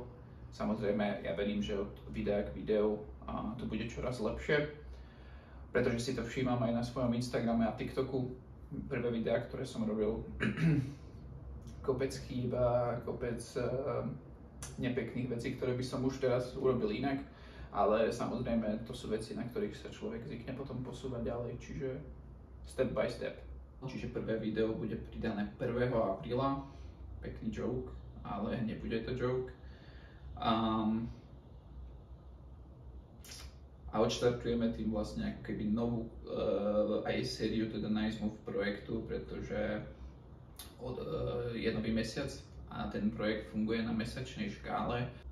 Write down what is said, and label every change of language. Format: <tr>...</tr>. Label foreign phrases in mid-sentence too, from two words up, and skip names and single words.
<sk>Samozrejme, ja verím, že od videa k videu to bude čoraz lepšie, pretože si to všímam aj na svojom Instagrame a TikToku. Prvé videá, ktoré som robil, kopec chýb a kopec nepekných vecí, ktoré by som už teraz urobil inak, ale samozrejme to sú veci, na ktorých sa človek zvykne potom posúvať ďalej, čiže</sk> <en>step by step.</en> <sk>Čiže prvé video bude pridané 1. apríla, pekný joke, ale nebude to joke. A odštartujeme tým vlastne ako keby novú aj sériu teda Nice Move projektu, pretože je nový mesiac a ten projekt funguje na mesačnej škále.</sk>